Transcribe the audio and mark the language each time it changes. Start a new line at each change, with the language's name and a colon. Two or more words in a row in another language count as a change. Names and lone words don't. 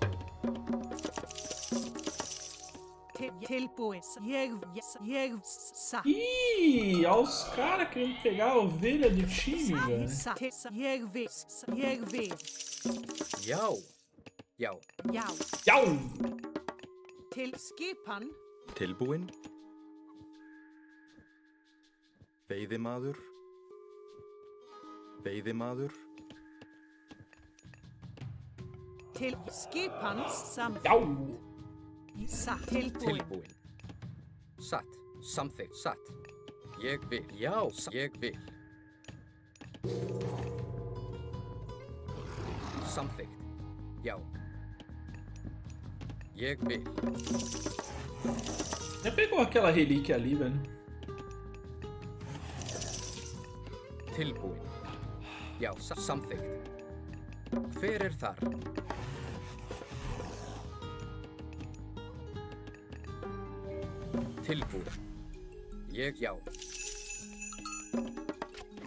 Portuguese: Ih, olha os caras querendo pegar a ovelha do time, velho. Yau.
Icelandic: Til skipan. Tilbúin. Veiðimaður. Til skipan samt. Yau. Satt. Tilbúin. Satt. Samþykkt. Satt. Ég vil. Já. Ég vil. Samþykkt. Já. Ég vil.
Portuguese: Já pegou aquela relíquia ali, velho.
Icelandic: Tilbúin. Já. Samþykkt. Hver þar? Tilbúin. Ég já.